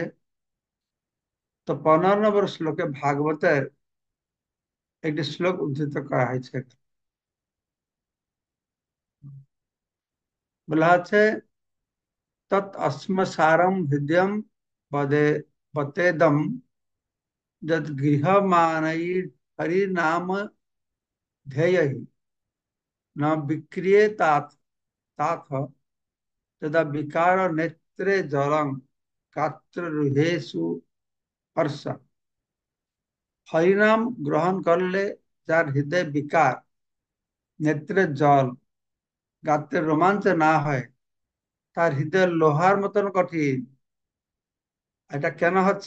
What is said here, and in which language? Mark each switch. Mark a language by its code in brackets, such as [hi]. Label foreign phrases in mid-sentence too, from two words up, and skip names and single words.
[bn] তো 15 নম্বর শ্লোকে ভাগবতের একটি শ্লোক উদ্ধৃত করা হয়েছে। বলা হচ্ছে, [sa] তৎ অশ্মসারম হৃদয়ম বদে বতেদম যদ গৃহমানৈর হরিনাম ध्येयहि न विक्रियेतात ताथ तदा विकार नेत्रे जलं গাত্রহৃহেষু হর্ষ। [bn] হরিনাম গ্রহণ করলে যার হৃদয় বিকার, নেত্রে জল, গাত্রের রোমাঞ্চ না হয়, তার হৃদয় লোহার মতন কঠিন। এটা কেন হচ্ছে?